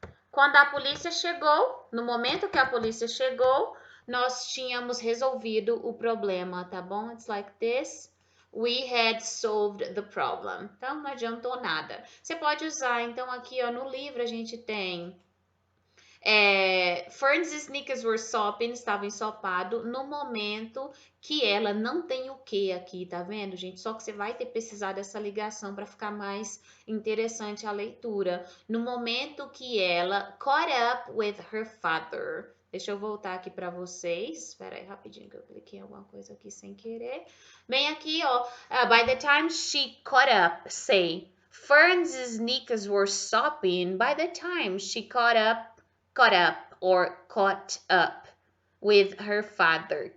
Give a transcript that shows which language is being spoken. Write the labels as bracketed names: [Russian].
[Portuguese] Quando a polícia chegou, no momento que a polícia chegou, nós tínhamos resolvido o problema, tá bom? [English] It's like this. We had solved the problem. [Portuguese] Então, não adiantou nada. Você pode usar, então, aqui ó, no livro a gente tem [English] Fern's sneakers were sopping, [Portuguese] estava ensopado no momento que ela não tem o que aqui, tá vendo, gente? Só que você vai ter precisar dessa ligação para ficar mais interessante a leitura. No momento que ela [English] caught up with her father. [Portuguese] Deixa eu voltar aqui para vocês. Espera aí rapidinho que eu cliquei em alguma coisa aqui sem querer. Bem aqui, ó. [English] By the time she caught up, say, Fern's sneakers were sopping by the time she caught up or caught up with her father.